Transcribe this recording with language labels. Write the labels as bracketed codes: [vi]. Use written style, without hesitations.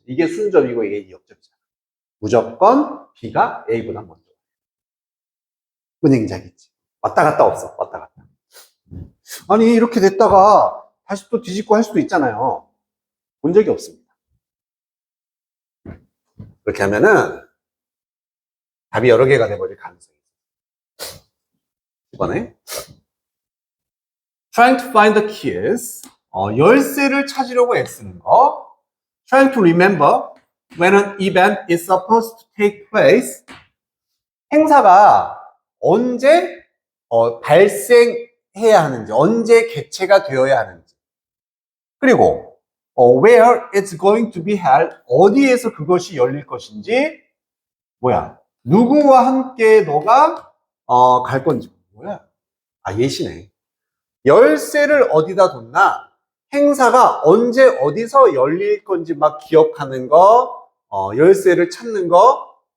[ko] 이게 순접이고 이게 역접이잖아. 무조건 B가 A보다 먼저. 뭔 얘기인지 알겠지? 왔다 갔다 없어. 왔다 갔다. 아니 이렇게 됐다가 다시 또 뒤집고 할 수도 있잖아요. 본 적이 없습니다. 그렇게 하면은 답이 여러 개가 돼버릴 가능성이 있어요. 이번에 [en] trying to find the keys. [ko] 열쇠를 찾으려고 애쓰는 거. [en] trying to remember when an event is supposed to take place. [ko] 행사가 언제 발생해야 하는지, 언제 개최가 되어야 하는지. 그리고 [en] where it's going to be held. [ko] 어디에서 그것이 열릴 것인지. 누구와 함께 너가 갈 건지. 예시네. 열쇠를 어디다 뒀나? 행사가 언제 어디서 열릴 건지 막 기억하는 거, 열쇠를 찾는 거.